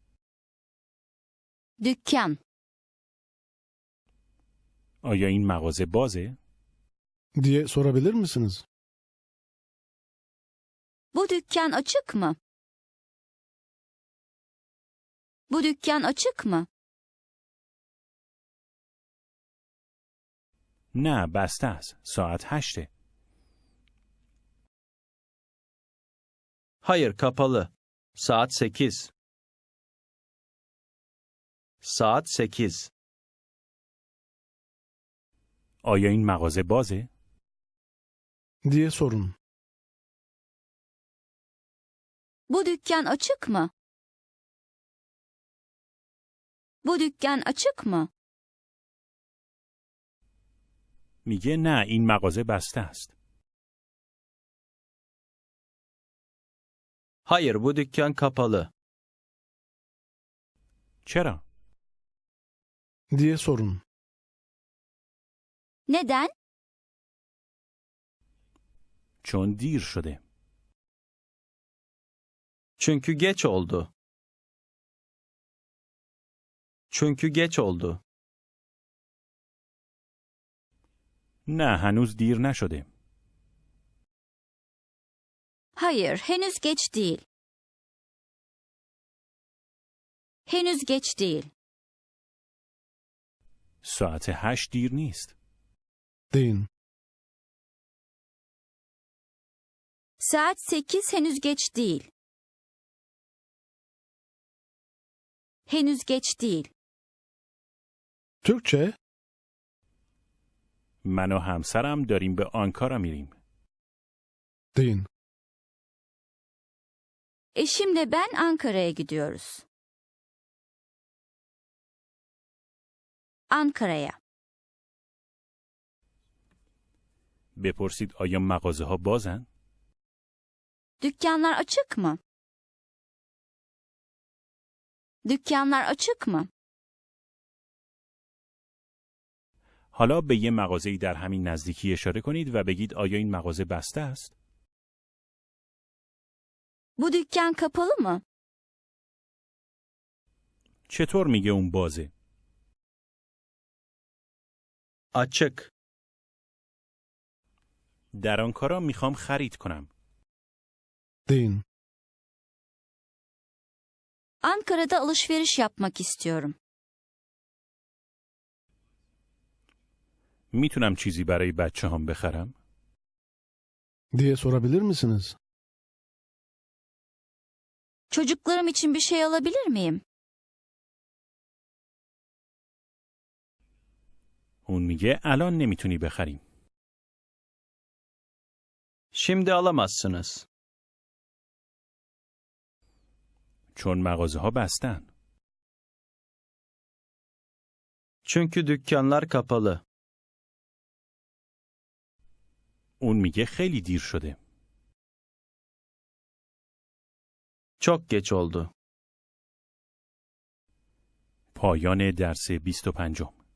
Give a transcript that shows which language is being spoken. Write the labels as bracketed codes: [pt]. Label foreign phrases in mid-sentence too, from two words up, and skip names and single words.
[tr] Dükkan. [fa] آیا این مغازه بازه؟ [tr] Diye sorabilir misiniz? Bu dükkan açık mı? Bu dükkan açık mı? [fa] نه، بسته است. ساعت 8. [tr] Hayır, kapalı. Saat 8. Saat 8. [fa] آیا این مغازه بازه؟ [tr] Diye sorun. Bu dükkan açık mı? Bu dükkan açık mı? [fa] میگه نه، این مغازه بسته است. [tr] Hayır, bu dükkan kapalı. [fa] چرا؟ [tr] Diye sorun. Neden? [fa] چون دیر شده. [tr] Çünkü geç oldu. Çünkü geç oldu. [fa] نه، هنوز دیر نشده. [tr] Hayır, henüz geç değil. Henüz geç değil. [fa] ساعت 8 دیر نیست. [tr] Deyin. Saat 8 henüz geç değil. Henüz geç değil. Türkçe, [fa] من و همسرم داریم به آنکارا میریم. [tr] deyin. Eşimle ben Ankara'ya gidiyoruz. Ankara'ya. [fa] بپرسید آیا مغازه ها بازن؟ [tr] Dükkanlar açık mı? Dükkanlar açık mı? [fa] حالا به یه مغازه‌ای در همین نزدیکی اشاره کنید و بگید آیا این مغازه بسته است؟ [tr] Bu dükkan kapalı mı? [fa] چطور میگه اون بازه؟ [tr] Açık. [fa] در آنکارا میخوام خرید کنم. [tr] Deyin. Ankara'da alışveriş yapmak istiyorum. [fa] میتونم چیزی برای بچه هم بخرم؟ [tr] Diye sorabilir misiniz? Çocuklarım için bir şey alabilir miyim? [fa] اون میگه الان نمیتونی بخریم. [tr] Şimdi alamazsınız. [fa] چون مغازه ها بستن. [tr] Çünkü dükkanlar kapalı. [fa] اون میگه خیلی دیر شده. [tr] Çok geç oldu. [fa] پایان درس 25